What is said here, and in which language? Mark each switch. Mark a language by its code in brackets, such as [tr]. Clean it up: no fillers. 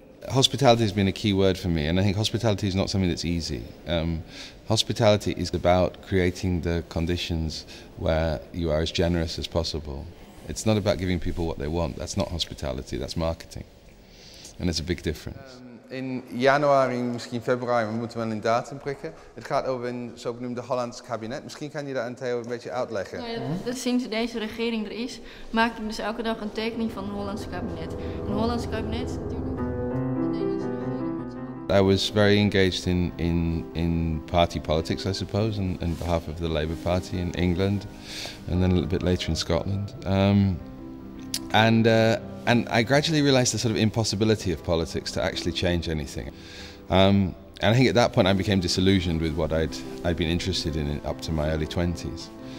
[en] Hospitality has been a key word for me, and I think hospitality is not something that's easy. Hospitality is about creating the conditions where you are as generous as possible. It's not about giving people what they want. That's not hospitality, that's marketing. And there's a big difference. [nl] In januari, misschien februari, we moeten wel een datum prikken. Het gaat over een zogenoemde Hollands kabinet. Misschien kan je dat aan Theo een beetje uitleggen. Nou ja, sinds deze regering er is, maak ik dus elke dag een tekening van een Hollands kabinet. Een Hollands kabinet natuurlijk. De Nederlandse regering, maar het is ook [en] I was very engaged in party politics, I suppose, on behalf of the Labour Party in England, and then a little bit later in Scotland. And I gradually realised the sort of impossibility of politics to actually change anything. And I think at that point I became disillusioned with what I'd been interested in up to my early 20s.